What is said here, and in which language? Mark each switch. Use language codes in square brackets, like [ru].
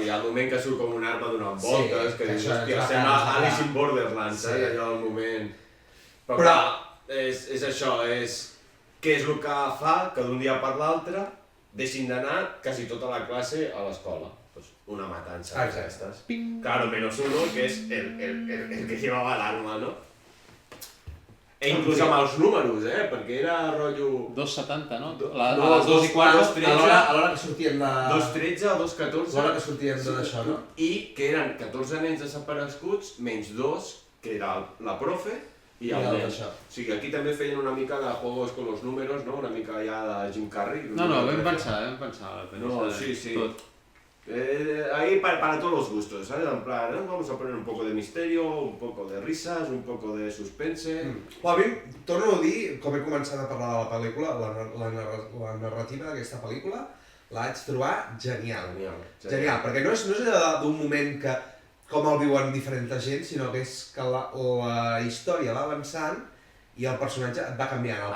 [ca] Sí, al moment que surt com una arma donant voltes, que dius, hòstia, sembla Alice in Borderlands, allò al moment... Però és això, què és el que fa que d'un dia per l'altre deixin d'anar quasi tota la classe a l'escola. Una matança d'aquestes. [es] Claro, menos uno, que es el que llevaba el arma, ¿no? [ca] inclús amb els números, perquè era rotllo... 2.70, no? A les 2:15. A l'hora que sortien de... 2.13 o 2.14. L'hora que sortien d'això, no? I que eren 14 nens desapareguts, menys 2, que era la profe i el nen. O sigui, aquí també feien una mica de [es] juegos con los números, [ca] no? Una mica ja de Jim Carrey. No, vam pensar. No, sí. [es] Ahí para todos los gustos, ¿sabes? En plan, vamos a poner un poco de misterio, un poco de risas, un poco de suspense... [ca] A mi, torno a dir, com he començat a parlar de la pel·lícula, la narrativa d'aquesta pel·lícula la vaig trobar genial. Genial, perquè no és allò d'un moment que com el viuen diferents gent, sinó que és que la història va avançant i el personatge et va canviant.